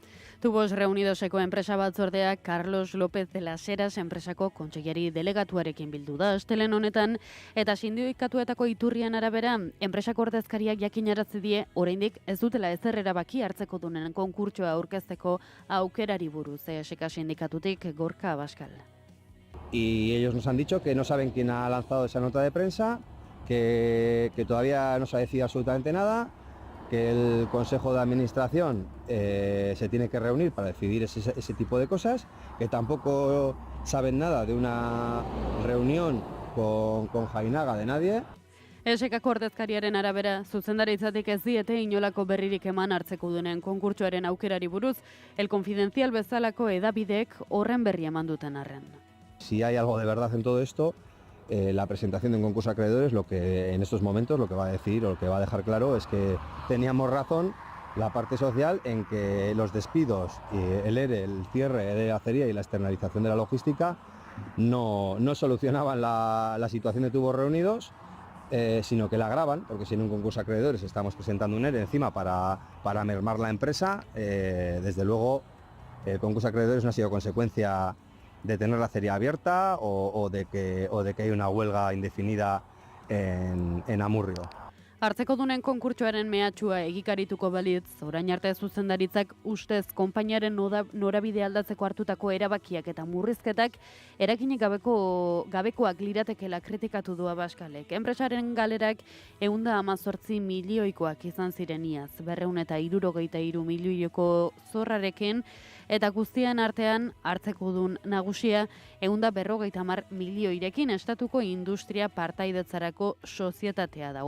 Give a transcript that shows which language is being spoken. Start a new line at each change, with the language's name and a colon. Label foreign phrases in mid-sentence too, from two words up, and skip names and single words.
Basque: Tubos Reunidoseko enpresa batzordeak Carlos López de las Heras enpresako kontseilari delegatuarekin bildu da astelen honetan eta sindikatuetako iturrian arabera enpresako ordezkariak jakinarazi die oraindik ez dutela ezer erabaki hartzeko dunen konkurtsoa aurkezteko aukerari buruz ESK sindikatutik Gorka Abascal.
Spanish: Y ellos nos han dicho que no saben quién ha lanzado esa nota de prensa, que todavía no se ha decidido absolutamente nada, que el Consejo de Administración se tiene que reunir para decidir ese tipo de cosas, que tampoco saben nada de una reunión con Jainaga de nadie.
Basque: ESK-ko ordezkariaren arabera, zuzendaritzatik ez diete inolako berririk eman hartzeko duen konkurtsoaren aukerari buruz, El Confidencial bezalako edabideek horren berri eman duten arren.
Spanish: Si hay algo de verdad en todo esto, la presentación de un concurso de acreedores lo que en estos momentos lo que va a decir o lo que va a dejar claro es que teníamos razón la parte social en que los despidos, el ERE, el cierre de acería y la externalización de la logística no solucionaban la situación de Tubos Reunidos sino que la agravan, porque si en un concurso de acreedores estamos presentando un ERE encima para mermar la empresa, desde luego el concurso de acreedores no ha sido consecuencia de tener la acería abierta o de que hay una huelga indefinida en Amurrio.
Basque: Hartzekodunen konkurtsoaren mehatxua egikarituko balitz, orain arte zuzendaritzak ustez konpainiaren norabide aldatzeko hartutako erabakiak eta murrizketak eraginik gabekoak liratekela kritikatu du Abaskalek. Enpresaren galerak 118 milioikoak izan ziren iaz, 263 milioiko zorrarekin, eta guztien artean hartzekodun nagusia 150 milioirekin estatuko industria partaidetzarako sozietatea da.